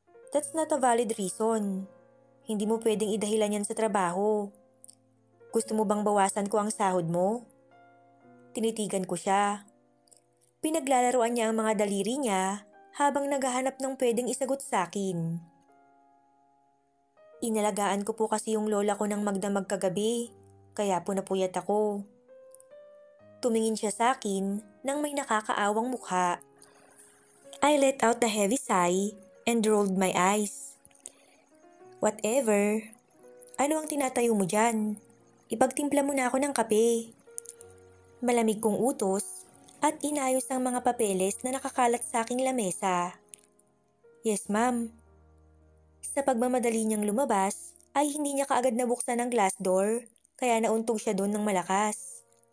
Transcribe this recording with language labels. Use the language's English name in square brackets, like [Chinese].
[English] That's not a valid reason. [Filipino] Hindi mo pwedeng idahilan yan sa trabaho. Gusto mo bang bawasan ko ang sahod mo? Tinitigan ko siya. Pinaglalaroan niya ang mga daliri niya habang naghahanap ng pwedeng isagot sa akin. Inalagaan ko po kasi yung lola ko ng magdamag kagabi, kaya po napuyat ako. Tumingin siya sa akin nang may nakakaawang mukha. [English] I let out a heavy sigh and rolled my eyes. Whatever. [Filipino] Ano ang tinatayo mo dyan? Ipagtimpla mo na ako ng kape. Malamig kong utos at inayos ang mga papeles na nakakalat sa aking lamesa. [English] Yes, ma'am. [Filipino] Sa pagmamadali niyang lumabas, ay hindi niya kaagad nabuksan ang glass door, kaya nauntog siya doon ng malakas.